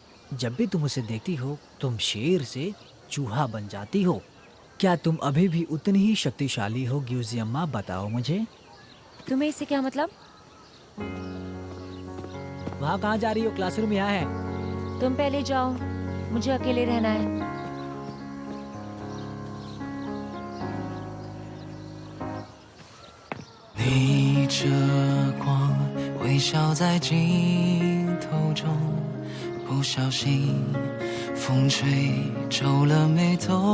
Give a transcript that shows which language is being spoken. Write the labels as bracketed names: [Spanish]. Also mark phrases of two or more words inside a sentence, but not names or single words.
[Hindi] जब भी तुम उसे देखती हो तुम शेर से चूहा बन जाती हो। क्या तुम अभी भी उतनी ही शक्तिशाली हो ग्यूजियम्मा? बताओ मुझे। तुम्हें इससे क्या मतलब? वहाँ कहाँ जा रही हो? क्लासरूम यहाँ है। तुम पहले जाओ, मुझे अकेले रहना है। [Chinese] 逆着光，微笑在镜头中，不小心风吹皱了眉头。